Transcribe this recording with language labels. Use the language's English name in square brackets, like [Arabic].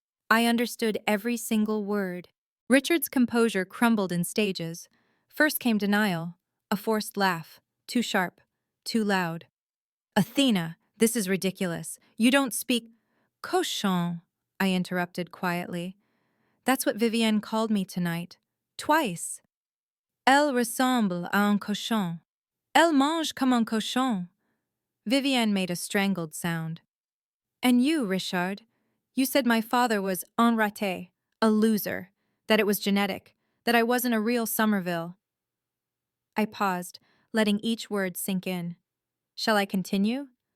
[English] I understood every single word. Richard's composure crumbled in stages. First came denial, a forced laugh, too sharp, too loud. Athena, this is ridiculous. You don't speak. Cochon, I interrupted quietly. That's what Vivienne called me tonight. Twice. [French] Elle ressemble à un cochon. Elle mange comme un cochon. [English] Vivienne made a strangled sound. And you, Richard, you said my father was [French] un raté, [English] a loser, that it was genetic, that I wasn't a real Somerville. I paused, letting each word sink in. Shall I continue?